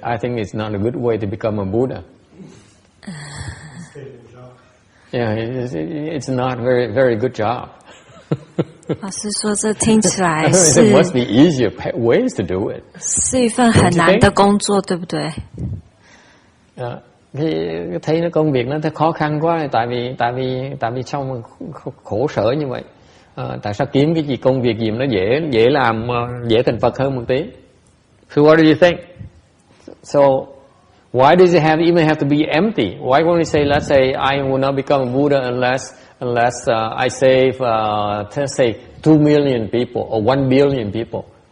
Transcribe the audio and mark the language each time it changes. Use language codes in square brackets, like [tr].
[en] I think it's not a good way to become a Buddha. Yeah, it's not very good job. [zh] 老师说，这听起来是 [en] There must be easier ways to do it. [zh] 是一份很难的工作，对不对？ [vi] Thì thấy nó công việc nó thấy khó khăn quá, tại vì sao mà khổ sở như vậy? Tại sao kiếm cái gì công việc gì mà nó dễ làm, dễ thành Phật hơn một tí? [en] So what do you think? So why does it even have to be empty? Why won't we say, let's say I will not become a Buddha unless I save, let's say 2 million people or 1 billion people?